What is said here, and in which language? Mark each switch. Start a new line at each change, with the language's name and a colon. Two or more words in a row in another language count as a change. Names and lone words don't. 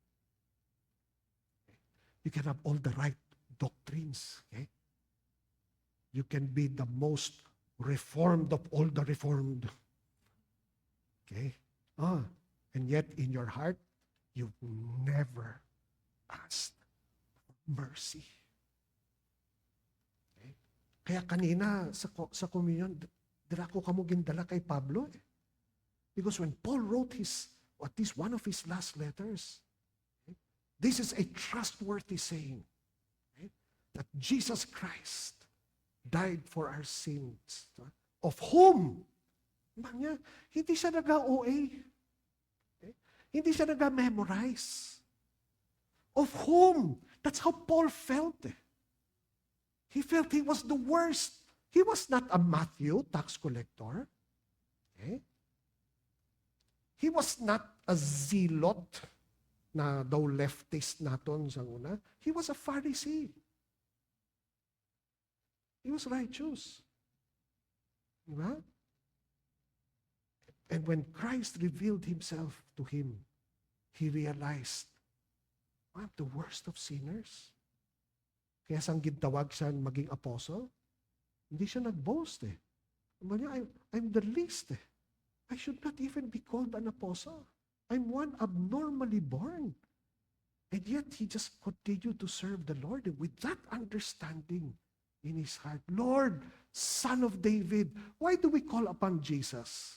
English: You can have all the right doctrines. Okay? You can be the most reformed of all the reformed. Okay? And yet in your heart, you've never asked mercy. Okay?
Hiligaynon: Kaya kanina sa communion, dala ko kamo gindala kay Pablo.
English: Because when Paul wrote at least one of his last letters, okay, this is a trustworthy saying, okay, that Jesus Christ died for our sins, of whom,
Hiligaynon: hindi siya nag-OA. Okay? Hindi siya nag-memorize.
English: Of whom? That's how Paul felt. He felt he was the worst. He was not a Matthew, tax collector. Okay? He was not a zealot
Hiligaynon: na daw leftist naton sa una.
English: He was a Pharisee. He was righteous. Diba? And when Christ revealed himself to him, he realized, I'm the worst of sinners.
Hiligaynon: Kaya sang gintawag siya maging apostle, hindi siya nag-boast eh.
English: I'm the least eh. I should not even be called an apostle. I'm one abnormally born. And yet, he just continued to serve the Lord with that understanding in his heart. Lord, Son of David, why do we call upon Jesus?